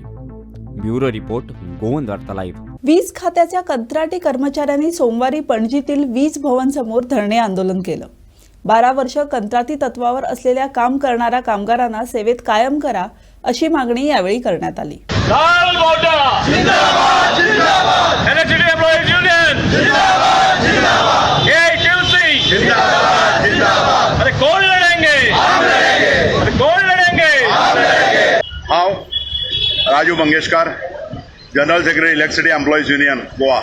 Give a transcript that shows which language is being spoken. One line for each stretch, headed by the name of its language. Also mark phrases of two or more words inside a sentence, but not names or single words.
English: bureau report,
Marathi: गोवन वार्ता लाईव्ह. वीज खात्याच्या कंत्राटी कर्मचाऱ्यांनी सोमवारी पणजीतील वीज भवन समोर धरणे आंदोलन केलं. 12 वर्ष कंत्राटी तत्वावर असलेल्या काम करणाऱ्या कामगारांना सेवेत कायम करा अशी मागणी यावेळी करण्यात आली.
Konkani: हांव राजू मंगेशकार,
English: general secretary
Konkani: इलेक्ट्रिसिटी एम्प्लॉईज युनियन गोवा.